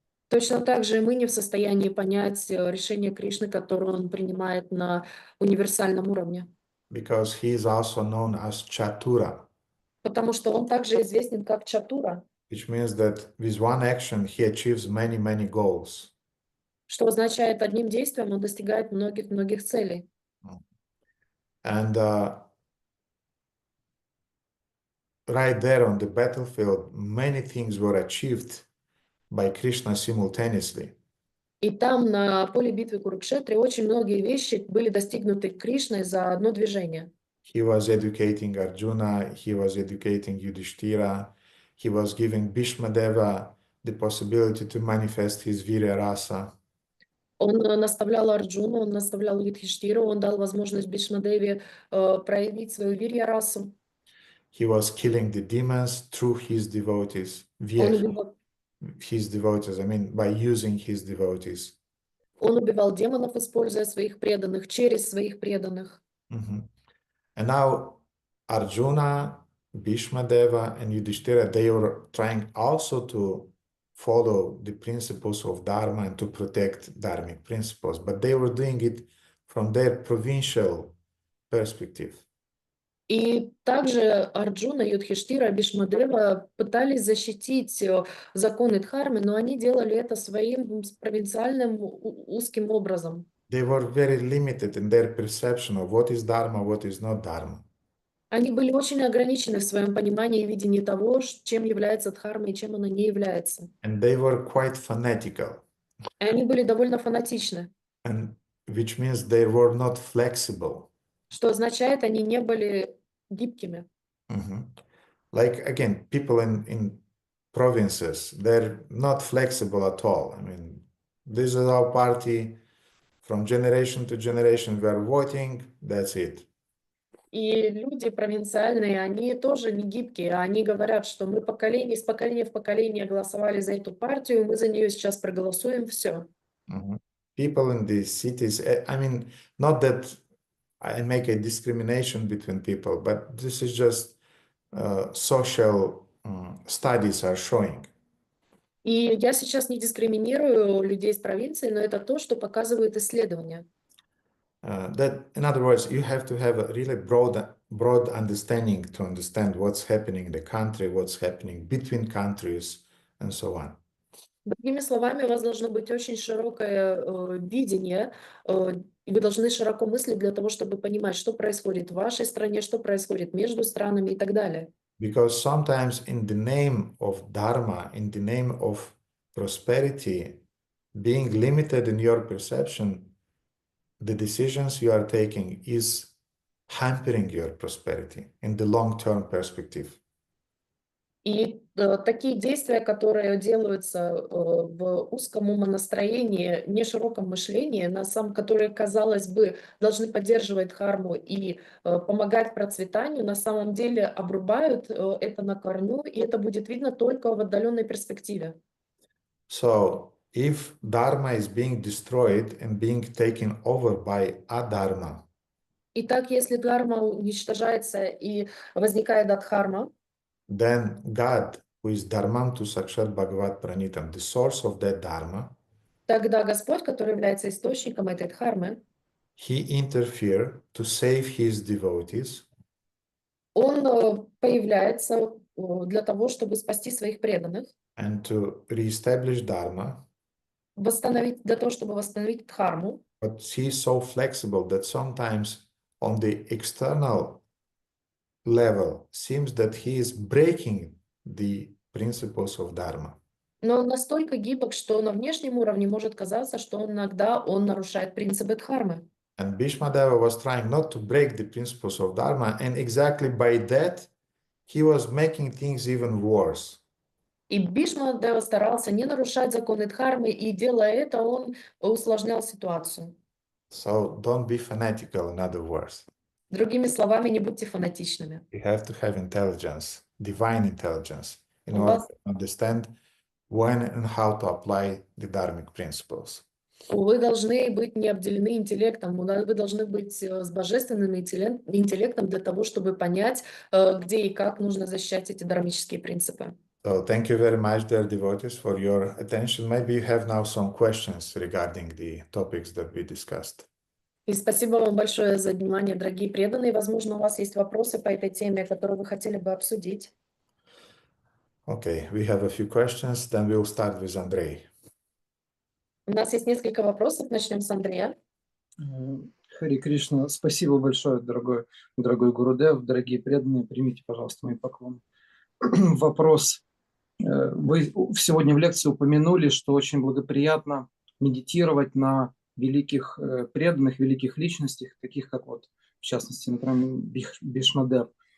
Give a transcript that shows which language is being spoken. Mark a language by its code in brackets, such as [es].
[ru] точно так же и мы не в состоянии понять решение Кришны, которое он принимает на универсальном уровне. [en] Because he is also known as Chatura, [ru] Потому что он также известен как Чатура, [en] which means that with one action he achieves many, many goals. [ru] что означает, одним действием он достигает многих-многих целей. [en] And right there on the battlefield, many things were achieved by Krishna simultaneously. [ru] И там, на поле битвы Курукшетры, очень многие вещи были достигнуты Кришной за одно движение. [en] He was educating Arjuna, he was educating Yudhishthira, he was giving Bhishmadeva the possibility to manifest his Virya Rasa. [ru] Он наставлял Арджуну, он наставлял Юдхиштиру, он дал возможность Бхишмадеве проявить свою вирья-расу. [en] He was killing the demons through his devotees, via [ru] Он убивал, [en] his devotees, I mean, by using his devotees. [ru] он убивал демонов, используя своих преданных, через своих преданных. [en] And now Arjuna, Bhishmadeva, and Yudhishthira, they were trying also to follow the principles of Dharma and to protect Dharmic principles, but they were doing it from their provincial perspective. [ru] И также Арджуна, Юдхиштира, Бхишмадева пытались защитить законы Дхармы, но они делали это своим провинциальным узким образом. [en] They were very limited in their perception of what is Dharma, what is not Dharma. [ru] Они были очень ограничены в своем понимании и видении того, чем является Дхарма и чем она не является. [en] And they were quite fanatical, [ru] И они были довольно фанатичны, [en] and which means they were not flexible. [ru] что означает, они не были гибкими. [en] Like, again, people in provinces, they're not flexible at all. I mean, this is our party. From generation to generation, we are voting, that's it. [ru] И люди провинциальные, они тоже не гибкие. Они говорят, что мы из поколения в поколение голосовали за эту партию, мы за нее сейчас проголосуем, все. [en] People in the cities, I mean, not that I make a discrimination between people, but this is just social studies are showing. [ru] И я сейчас не дискриминирую людей из провинции, но это то, что показывают исследования. [en] That, in other words, you have to have a really broad understanding to understand what's happening in the country, what's happening between countries, and so on. [ru] Другими словами, у вас должно быть очень широкое видение, и вы должны широко мыслить для того, чтобы понимать, что происходит в вашей стране, что происходит между странами и так далее. [en] Because sometimes in the name of Dharma, in the name of prosperity, being limited in your perception, the decisions you are taking is hampering your prosperity in the long-term perspective. [ru] И такие действия, которые делаются в узком умонастроении, нешироком мышлении, которые, казалось бы, должны поддерживать дхарму и помогать процветанию, на самом деле обрубают это на корню, и это будет видно только в отдаленной перспективе. [en] So, if Dharma is being destroyed and being taken over by adharma, [ru] Итак, если дхарма уничтожается и возникает адхарма, [en] then God, who is [sa] Dharmam tu Sakshat Bhagavat Pranitam, [en] the source of that Dharma, [ru] тогда Господь, который является источником этой дхармы, [en] he interfered to save his devotees [ru] он появляется для того, чтобы спасти своих преданных, [en] and to reestablish Dharma. [ru] для того, чтобы восстановить дхарму. [en] But he is so flexible that sometimes on the external level seems that he is breaking the principles of Dharma. [ru] Но он настолько гибок, что на внешнем уровне может казаться, что иногда он нарушает принципы дхармы. [en] And Bhishmadeva was trying not to break the principles of Dharma, and exactly by that, he was making things even worse. [ru] И Бхишмадева старался не нарушать законы дхармы, и делая это, он усложнял ситуацию. [en] So don't be fanatical, in other words. [ru] Другими словами, не будьте фанатичными. [en] You have to have intelligence, divine intelligence, in [ru] У [en] order [ru] вас- [en] to understand when and how to apply the dharmic principles. [ru] Вы должны быть не обделены интеллектом, вы должны быть с божественным интеллектом для того, чтобы понять, где и как нужно защищать эти дхармические принципы. [en] So thank you very much, dear devotees, for your attention. Maybe you have now some questions regarding the topics that we discussed. [ru] И спасибо вам большое за внимание, дорогие преданные. Возможно, у вас есть вопросы по этой теме, которые вы хотели бы обсудить. [en] Okay, we have a few questions. Then we'll start with Andrei. [ru] У нас есть несколько вопросов. Начнем с Андрея. Хари Кришна, спасибо большое, дорогой Гурудев, дорогие преданные, примите, пожалуйста, мои поклоны. Вопрос. Вы сегодня в лекции упомянули, что очень благоприятно медитировать на великих преданных, великих личностях, таких как вот, в частности, например, Бхишмадев.